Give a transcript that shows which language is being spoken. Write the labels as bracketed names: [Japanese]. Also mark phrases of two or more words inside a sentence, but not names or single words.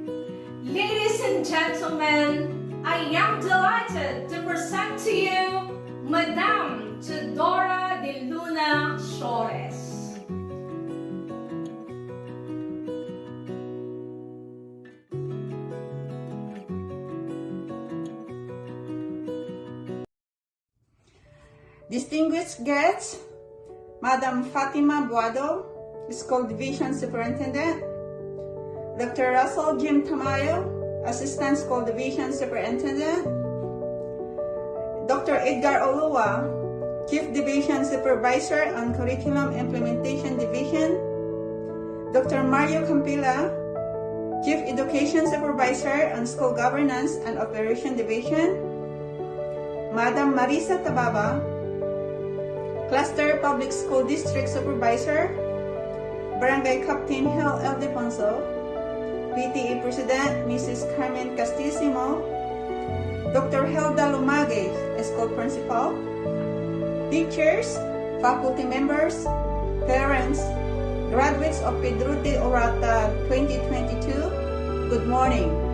[English] Ladies and gentlemen, I am delighted to present to you Madame Teodora de Luna Shores. Distinguished guests, Madam Fatima Buado, School Division Superintendent, Dr. Russell Jim Tamayo, Assistant School Division Superintendent, Dr. Edgar Olua, Chief Division Supervisor on Curriculum Implementation Division, Dr. Mario Campila, Chief Education Supervisor on School Governance and Operation Division, Madam Marisa Tababa, Cluster Public School District Supervisor, Barangay Captain Hel Eldefonso, PTE President Mrs. Carmen Castisimo, Dr. Helda Lumage, School Principal, teachers, faculty members, parents, graduates of Pedro de Orata 2022, good morning.